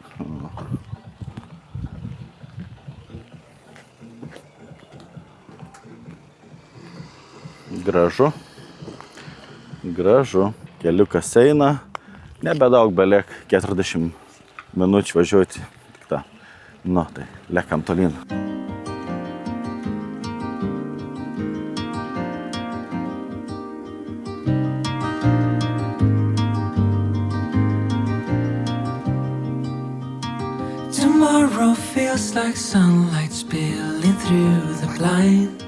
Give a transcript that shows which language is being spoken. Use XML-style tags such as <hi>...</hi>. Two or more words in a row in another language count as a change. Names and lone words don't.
<lt>Gražu. Gražu. Keliukas eina. Nebedaug beliek 40 minučių važiuoti. Tik tą. Nu, tai lekam tolyn.</lt> <en>Tomorrow feels like sunlight spilling through the blinds.</en>